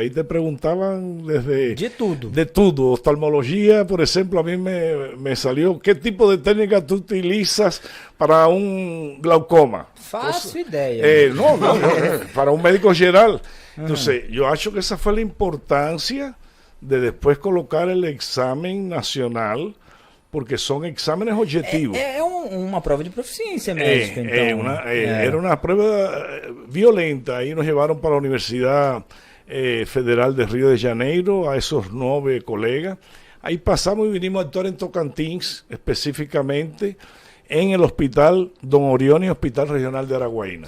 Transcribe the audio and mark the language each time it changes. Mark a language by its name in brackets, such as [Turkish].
[Spanish] Ahí te preguntaban desde... De todo. Oftalmología, por ejemplo, a mí me salió, ¿qué tipo de técnica tú utilizas para un glaucoma? [Portuguese] Faço ideia. [Spanish] No, para un médico general. Entonces, yo acho que esa fue la importancia de después colocar el examen nacional, porque son exámenes objetivos. [Portuguese] Uma prova de proficiência médica, então. [Spanish] Era una prueba violenta. Ahí nos llevaron para la Universidad Federal de Río de Janeiro, a esos 9 colegas. Ahí pasamos y vinimos a actuar en Tocantins, específicamente en el Hospital Don Orione, Hospital Regional de Araguaína.